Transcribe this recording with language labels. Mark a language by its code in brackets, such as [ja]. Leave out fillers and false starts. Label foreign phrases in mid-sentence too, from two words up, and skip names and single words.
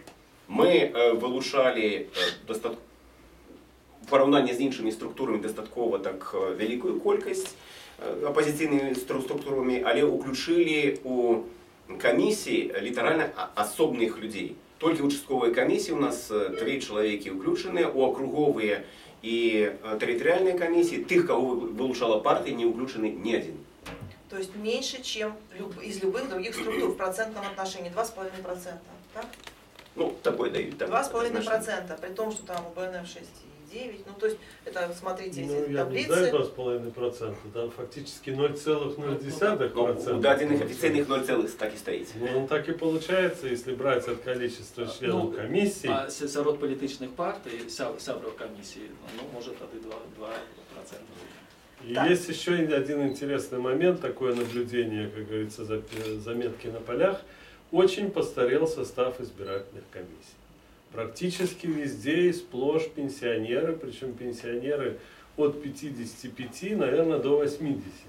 [be] Мы вылучалі у параўнанні з іншымі структурамі дастаткова так вялікую колькасць апазіцыйнымі структурамі, але ўключылі у камісіі літаральна асобных людзей. Толькі ў участковай камісіі у нас 3 чалавекі ўключаныя, у акруговыя [ru] и территориальные комиссии, тех, кого вылучала партия, не включены ни один. То есть меньше, чем из любых других структур в процентном отношении, 2,5%. Так? Ну, такой дают. 2,5%, при том, что там у БНФ 6,9%. Ну, то есть, это, смотрите, эти я таблицы. не знаю 2,5%, там фактически 0,0%. У даденных официальных 0, так и стоит. Ну, так и получается, если брать от количества членов комиссии. [be] А сярод палітычных партый, сябраў камісіі, ну, [ru] может, тады 2%. И Так. есть еще один интересный момент, такое наблюдение, как говорится, заметки на полях. Очень постарел состав избирательных комиссий. Практически везде и сплошь пенсионеры, причем пенсионеры от 55, наверное, до 80.